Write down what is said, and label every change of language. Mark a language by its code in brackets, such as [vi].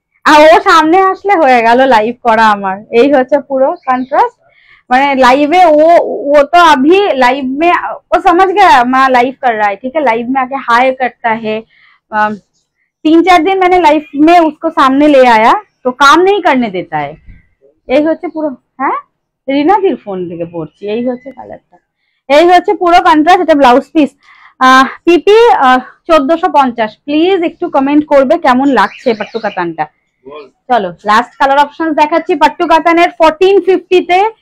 [bn] আর ও সামনে আসলে হয়ে গেল লাইভ করা আমার। এই হচ্ছে পুরো কন্ট্রাস্ট, মানে [hi] लाइव वो तो अभी लाइव में वो समझ गया मैं लाइव कर रहा है, ठीक है। लाइव में आके हाय करता है। 3-4 दिन मैंने लाइव में उसको सामने ले आया तो काम नहीं करने देता है। [bn] এই হচ্ছে পুরো, হ্যাঁ রিনাদির ফোন থেকে পড়ছি। এই হচ্ছে কালারটা, এই হচ্ছে পুরো কন্ট্রাস্ট। এটা ব্লাউজ পিস পিপি 1450। প্লিজ একটু কমেন্ট করবে কেমন লাগছে পাট্টু কাতানটা। চলো লাস্ট কালার অপশন দেখাচ্ছি পাট্টু কাতানের 1450 তে।